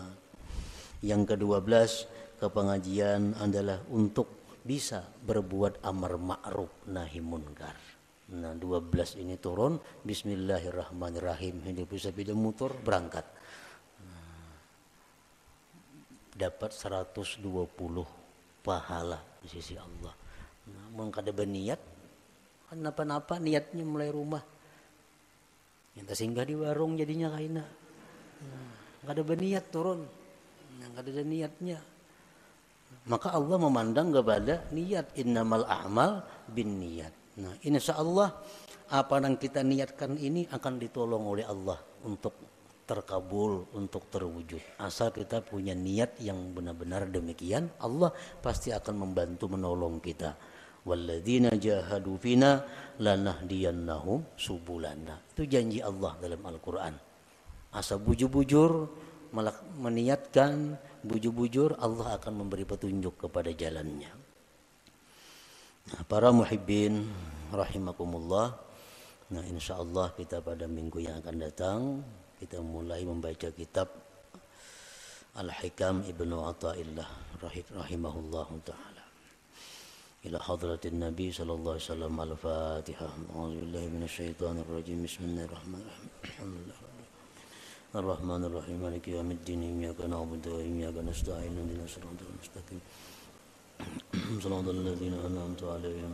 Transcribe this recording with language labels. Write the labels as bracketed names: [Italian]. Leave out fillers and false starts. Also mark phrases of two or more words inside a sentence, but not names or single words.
[Indonesian] Yang kedua belas, ke pengajian adalah untuk bisa berbuat amar ma'ruf nahi munkar. Nah 12 ini turun, bismillahirrahmanirrahim, hidup sepeda motor berangkat. Dapat 120 pahala di sisi Allah. [Banjar] Nah, kada berniat, kenapa-napa niatnya mulai rumah. Yang singgah di warung jadinya kaina. Kada berniat turun, kada ada niatnya. [Indonesian] Maka Allah memandang kepada niat, [Arabic] إنما الأعمال بالنيات. [Indonesian] Nah, insya Allah apa yang kita niatkan ini akan ditolong oleh Allah untuk terkabul, untuk terwujud. Asal kita punya niat yang benar-benar demikian, Allah pasti akan membantu menolong kita. [Arabic] والذين جاهدوا فينا لنهدينهم سبلنا. [Indonesian] Itu janji Allah dalam Al-Qur'an. [Banjar] Asal bujur-bujur meniatkan, bujur-bujur, [Indonesian] Allah akan memberi petunjuk kepada jalannya. Nah, para [Arabic] محبين رحمكم الله. [Indonesian] Nah, insyaallah kita pada minggu yang akan datang kita mulai membaca kitab Al-Hikam Ibnu Athaillah [Arabic] رحمه الله تعالى. إلى حضرة النبي صلى الله عليه وسلم. Al-Fatihah. أعوذ بالله من الشيطان الرجيم بسم الله الرحمن الرحيم. الرحمن الرحيم مالك يوم الدين إياك نعبد وإياك نستعين اهدنا الصراط المستقيم صراط الذين أنعمت عليهم